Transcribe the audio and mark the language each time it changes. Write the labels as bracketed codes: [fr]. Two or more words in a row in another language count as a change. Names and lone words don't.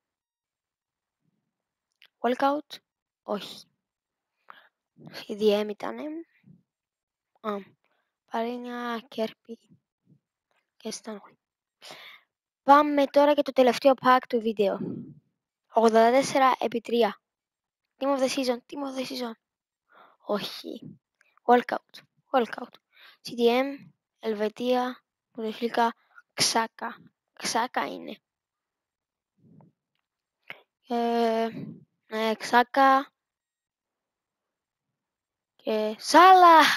[el] Walkout. Όχι. CDM ήτανε. Παρίνια, Κέρπι και Στάνχουι. Πάμε τώρα για το τελευταίο pack του βίντεο. 84/3. [en] Team of the season, team of the season. [el] Όχι. Walkout. CDM, Ελβετία, Πρωτοσλίκα, Ξάκα είναι. Ναι, Ξάκα και Σάλαχ.